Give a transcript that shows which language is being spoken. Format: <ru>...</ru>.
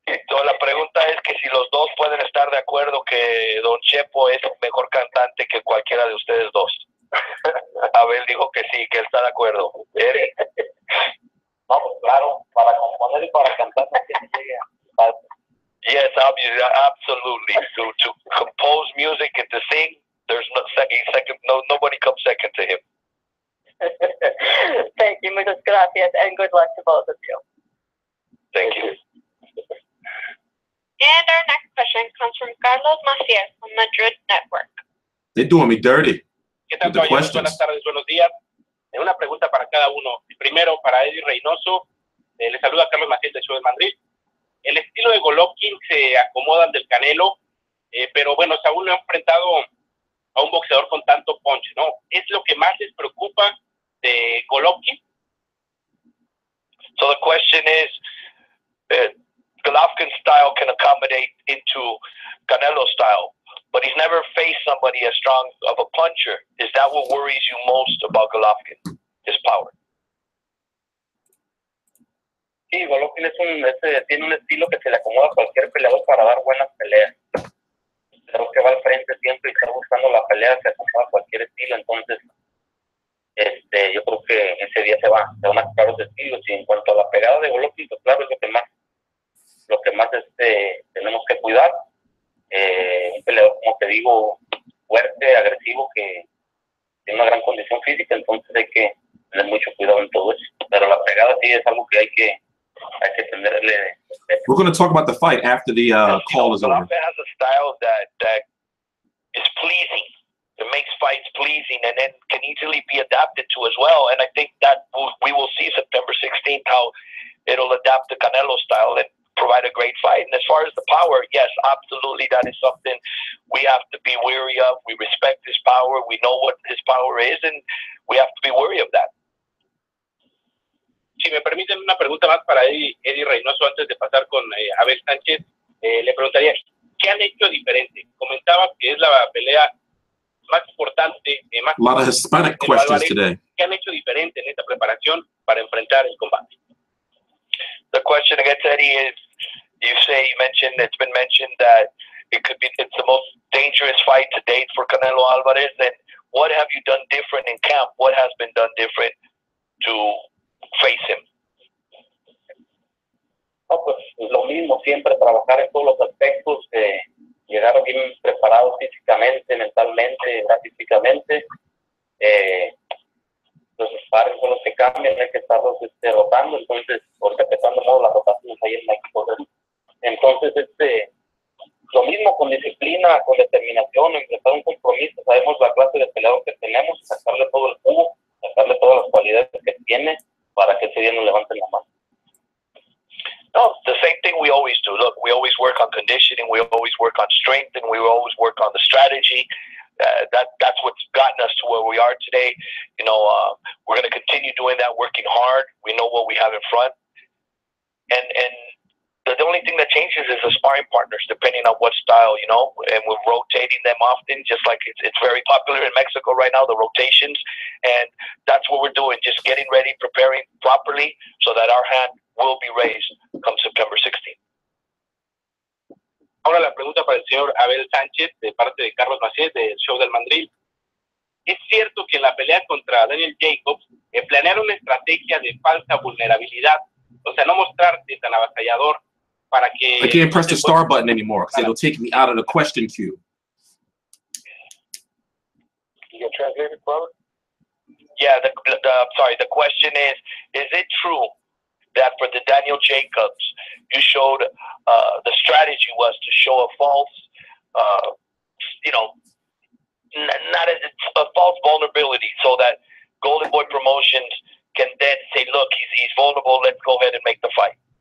<es>So, la pregunta es que si los dos pueden estar de acuerdo que Don Chepo es mejor cantante que cualquiera de ustedes dos. Abel dijo que sí, que él está de acuerdo. Eddy. No, pues claro, para componer y para cantar no tiene idea.</es> <en>Yes, obviously, absolutely. To compose music and to sing, there's nobody comes second to him. Thank you,</en> <es>muchas gracias,</es> <en>and good luck to both of you. Thank you. And our next question comes from Carlos Macias from Madrid Network. They're doing me dirty.</en> <es>¿Qué tal,</es> <en>With the</en> <es>caballeros?</es> <en>questions.</en> <es>Buenas tardes, buenos días. Una pregunta para cada uno. Primero, para Eddy Reynoso, le saluda Carlos Macias de Ciudad de Madrid. El estilo de Golovkin se acomoda al del Canelo, pero bueno, Saúl no ha enfrentado a un boxeador con tanto punch, ¿no? ¿Es lo que más les preocupa de Golovkin?</es> <en>So the question is, Golovkin's style can accommodate into Canelo's style, but he's never faced somebody as strong of a puncher. Is that what worries you most about Golovkin, his power?</en> <es>Sí, Golovkin tiene un estilo que se le acomoda a cualquier peleador para dar buenas peleas. creo que va al frente siempre y está buscando la pelea, se acompada a cualquier estilo. Entonces yo creo que ese día se van a acabar los estilos. Y en cuanto a la pegada de Golovkin, pues claro, es lo que más tenemos que cuidar. Un peleador, como te digo, fuerte, agresivo, que tiene una gran condición física, entonces hay que tener mucho cuidado en todo eso. Pero la pegada sí es algo que hay que tenerle.</es> <en>We're going to talk about the fight after the call is over. Golovkin has a style that is pleasing. It makes fights pleasing and then can easily be adapted to as well. And I think that we will see September 16th how it'll adapt to Canelo style and provide a great fight. And as far as the power, yes, absolutely, that is something we have to be wary of. We respect his power. We know what his power is, and we have to be wary of that.</en> <es>Si me permiten una pregunta más para Eddy Reynoso antes de pasar con Abel Sánchez, le preguntaría, ¿qué han hecho diferente? Comentaba que es la pelea más importante, más</es> <en>a lot of Hispanic questions today.</en> <es>¿Qué han hecho diferente en esta preparación para enfrentar el combate?</es> <en>The question against Eddie is, it's been mentioned that it's the most dangerous fight to date for Canelo Álvarez. And what have you done different in camp? What has been done different to face him?</en> <es>No, pues lo mismo, siempre trabajar en todos los aspectos, llegar bien preparados físicamente, mentalmente, físicamente. Los sparring son los que cambian, hay que estarlos rotando. Entonces, ahorita empezando modo las rotaciones ahí en México. Entonces, lo mismo, con disciplina, con determinación, empezar un compromiso. Sabemos la clase de peleador que tenemos, sacarle todo el jugo, sacarle todas las cualidades que tiene para que ese día nos levanten la mano.</es> <en>No, the same thing we always do. Look, we always work on conditioning, we always work on strength, and we always work on the strategy. That's what's gotten us to where we are today. We're going to continue doing that, working hard. We know what we have in front. And the only thing that changes is the sparring partners, depending on what style, and we're rotating them often, just like it's very popular in Mexico right now, the rotations. And that's what we're doing, just getting ready, preparing properly so that our hand will be raised come September 16th.</en> <es>Ahora la pregunta para el señor Abel Sánchez, de parte de Carlos Macías, del show del Mandril. ¿Es cierto que en la pelea contra Daniel Jacobs planearon una estrategia de falsa vulnerabilidad? O sea, no mostrarte tan avasallador para que...</es> <en>I can't press the star button anymore because it'll take me out of the question queue. You can translate it, brother? Yeah, the question is it true that for the Daniel Jacobs, you showed the strategy was to show a false, not a false vulnerability, so that Golden Boy Promotions can then say, look, he's vulnerable, let's go ahead and make the fight?</en>